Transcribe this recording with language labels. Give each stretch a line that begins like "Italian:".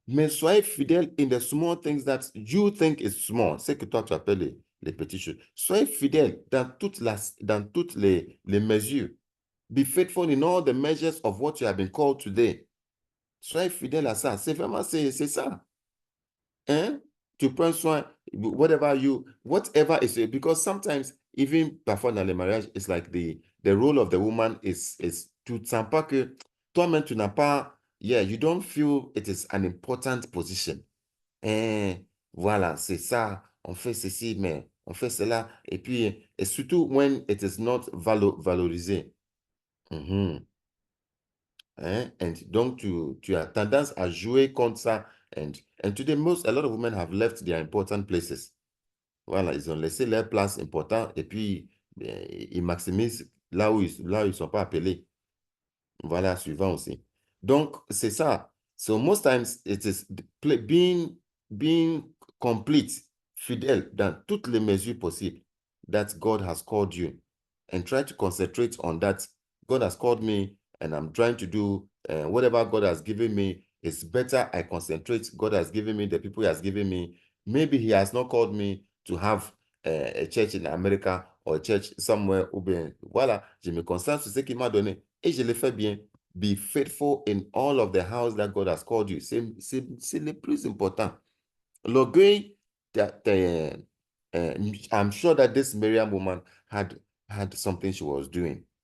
French: Mais soyez fidèle
English: in the small things that you think is small.
French: C'est que toi, tu appelles les petites choses. Soyez fidèle dans toutes les mesures.
English: Be faithful in all the measures of what you have been called today.
French: Soyez fidèle à ça. C'est vraiment, c'est ça. Hein? Tu prends soin,
English: whatever is it, because sometimes, even
French: parfois dans les mariages,
English: it's like the role of the woman is
French: tu ne sens pas que toi-même, tu n'as pas,
English: you don't feel it is an important position.
French: Voilà, c'est ça, on fait ceci, mais on fait cela, et puis, et surtout
English: when it is not
French: valorisé. And donc, tu as tendance à jouer contre ça.
English: And today, a lot of women have left their important places.
French: Voilà, ils ont laissé leur place importante et puis ils maximisent là où ils ne sont pas appelés. Voilà, suivant aussi. Donc, c'est ça.
English: So most times, it is being complete,
French: fidèle dans toutes les mesures possibles
English: that God has called you. And try to concentrate on that. God has called me and I'm trying to do whatever God has given me. It's better I concentrate. God has given me the people he has given me. Maybe he has not called me to have a church in America or a church somewhere.
French: Voilà, je me concentre sur ce qu'il m'a donné et je le fais bien.
English: Be faithful in all of the house that God has called you.
French: C'est le plus important.
English: L'orgueil, I'm sure that this Miriam woman had something she was doing.